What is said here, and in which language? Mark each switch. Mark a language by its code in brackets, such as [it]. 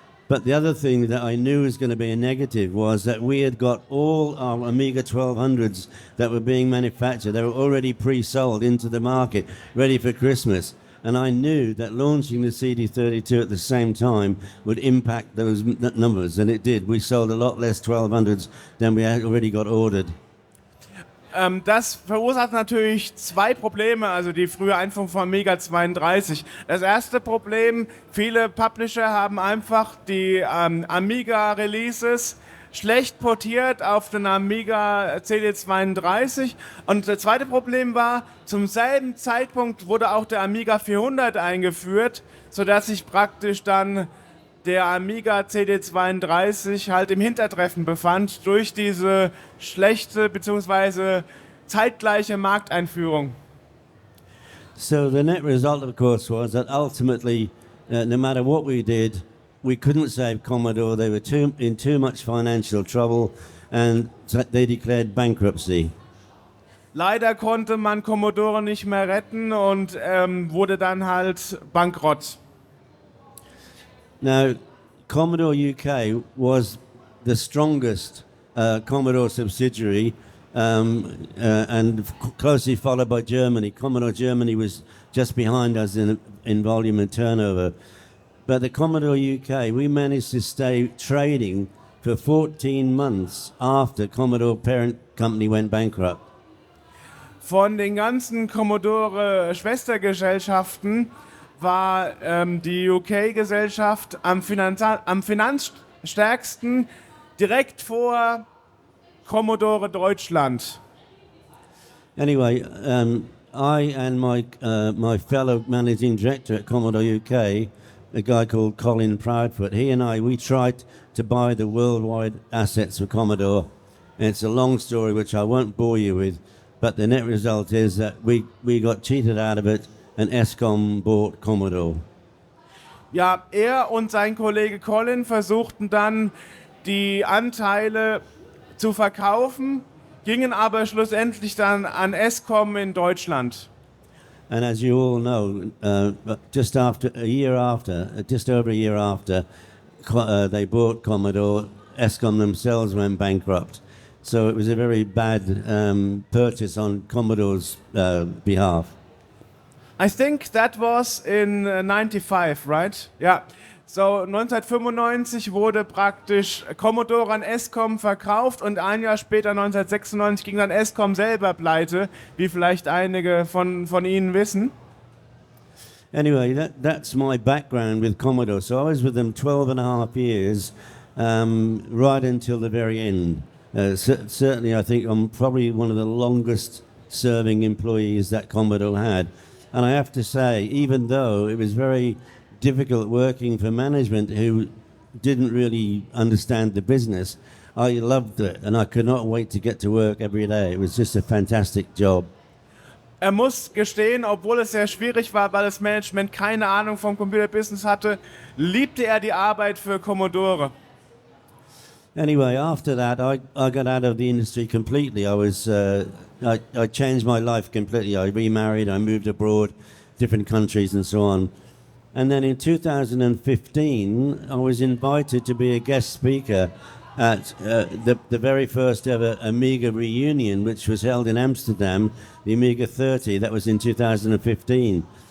[en] But the other thing that I knew was going to be a negative was that we had got all our Amiga 1200s that were being manufactured. They were already pre-sold into the market, ready for Christmas. And I knew that launching the CD32 at the same time would impact those numbers, and it did. We sold a lot less 1200s than we had already got ordered. [de] Das verursacht natürlich zwei Probleme, also die frühe Einführung von Amiga 32. Das erste Problem, viele Publisher haben einfach die Amiga-Releases schlecht portiert auf den Amiga CD32. Und das zweite Problem war, zum selben Zeitpunkt wurde auch der Amiga 400 eingeführt, sodass sich praktisch dann der Amiga CD32 halt im Hintertreffen befand durch diese schlechte bzw. zeitgleiche Markteinführung. [en] So the net result, of course, was that ultimately, no matter what we did, we couldn't save Commodore. They were in too much financial trouble, and they declared bankruptcy. [de] Leider konnte man Commodore nicht mehr retten und wurde dann halt bankrott. [en] Now, Commodore UK was the strongest Commodore subsidiary, and closely followed by Germany. Commodore Germany was just behind us in volume and turnover. But the Commodore UK, we managed to stay trading for 14 months after Commodore parent company went bankrupt. [de] Von den ganzen Commodore-Schwestergesellschaften war die UK-Gesellschaft am finanzstärksten direkt vor Commodore Deutschland. [en] Anyway, I and my fellow managing director at Commodore UK, a guy called Colin Proudfoot, he and we tried to buy the worldwide assets of Commodore. And it's a long story which I won't bore you with, but the net result is that we got cheated out of it, and Escom bought Commodore. [de] Ja, er und sein Kollege Colin versuchten dann, die Anteile zu verkaufen, gingen aber schlussendlich dann an Escom in Deutschland. [en] And as you all know, just over a year after, they bought Commodore, Escom themselves went bankrupt. So it was a very bad purchase on Commodore's behalf. I think that was in 95, right? [de] Ja. So 1995 wurde praktisch Commodore an Escom verkauft und ein Jahr später, 1996, ging dann Escom selber pleite, wie vielleicht einige von Ihnen wissen. [en] Anyway, that's my background with Commodore. So I was with them 12 and a half years, right until the very end. Certainly, I think I'm probably one of the longest serving employees that Commodore had. And I have to say, even though it was very difficult working for management who didn't really understand the business, I loved it and I could not wait to get to work every day. It was just a fantastic job. [de] Er muss gestehen, obwohl es sehr schwierig war, weil das Management keine Ahnung vom Computerbusiness hatte, liebte er die Arbeit für Commodore. [en] Anyway, after that, I got out of the industry completely. I changed my life completely. I remarried, I moved abroad, different countries and so on. And then in 2015, I was invited to be a guest speaker at the very first ever Amiga reunion, which was held in Amsterdam, the Amiga 30, that was in 2015.